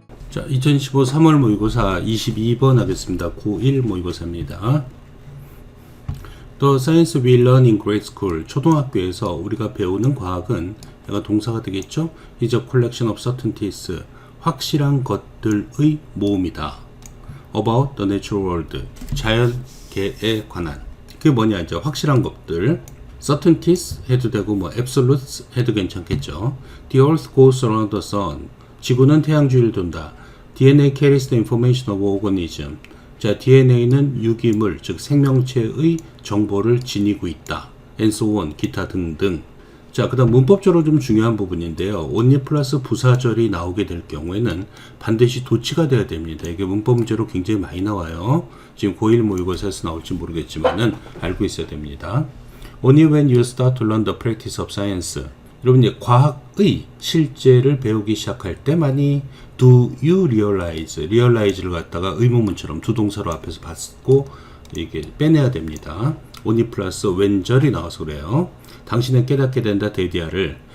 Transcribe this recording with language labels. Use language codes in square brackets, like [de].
[ko] 자, 2015 3월 모의고사 22번 하겠습니다. 91 모의고사입니다. [en] The science we learn in grade school. [ko] 초등학교에서 우리가 배우는 과학은, 얘가 동사가 되겠죠? [en] is a collection of certainties. [ko] 확실한 것들의 모음이다. [en] About the natural world. [ko] 자연계에 관한. 그게 뭐냐, 이제 확실한 것들. certainties 해도 되고, 뭐 absolutes 해도 괜찮겠죠. [en] The earth goes around the sun. [ko] 지구는 태양 주위를 돈다. [en] DNA carries the information of organism. [ko] 자, DNA는 유기물, 즉 생명체의 정보를 지니고 있다. [en] and so on, [ko] 기타 등등. 자, 그 다음 문법적으로 좀 중요한 부분인데요. only 플러스 부사절이 나오게 될 경우에는 반드시 도치가 돼야 됩니다. 이게 문법 문제로 굉장히 많이 나와요. 지금 고1 모의고사에서 나올지 모르겠지만은 알고 있어야 됩니다. [en] Only when you start to learn the practice of science. [ko] 여러분, 이제 과학의 실제를 배우기 시작할 때만이 [en] do you realize, [ko] realize를 갖다가 의문문처럼 두 동사로 앞에서 받고 이게 빼내야 됩니다. only 플러스 when절이 나와서 그래요. 당신은 깨닫게 된다, 데디아를.